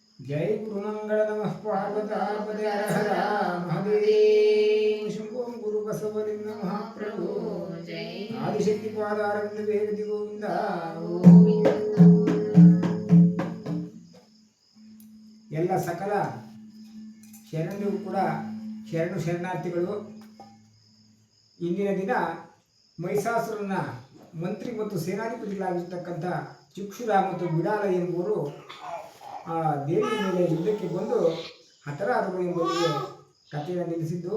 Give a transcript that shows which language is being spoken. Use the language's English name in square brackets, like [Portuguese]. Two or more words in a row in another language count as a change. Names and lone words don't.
[Sanskrit] जय गुरुमंगल नमः पार्वतापते हर हर महादेव शंभो गुरुबसवलिंग महाप्रभु आदिशक्ति पादारविंद वेगति गोविंद [Kannada] ಎಲ್ಲ ಸಕಲ ಶರಣರು ಕೂಡ ಶರಣಾರ್ಥಿಗಳು. ಇಂದಿನ ದಿನ ಮಹಿಷಾಸುರನ ಮಂತ್ರಿ ಮತ್ತು ಸೇನಾಧಿಪತಿಗಳಾಗಿರ್ತಕ್ಕಂಥ ಚಕ್ಷುರ ಮತ್ತು ಬಿಡಾಲ ಎಂಬುವರು ಆ ದೇವಿಯ ಮೇಲೆ ಯುದ್ಧಕ್ಕೆ ಬಂದು ಹತರಾದರು ಎಂಬುದಕ್ಕೆ ಕಥೆಯನ್ನು ನಿಲ್ಲಿಸಿದ್ದು.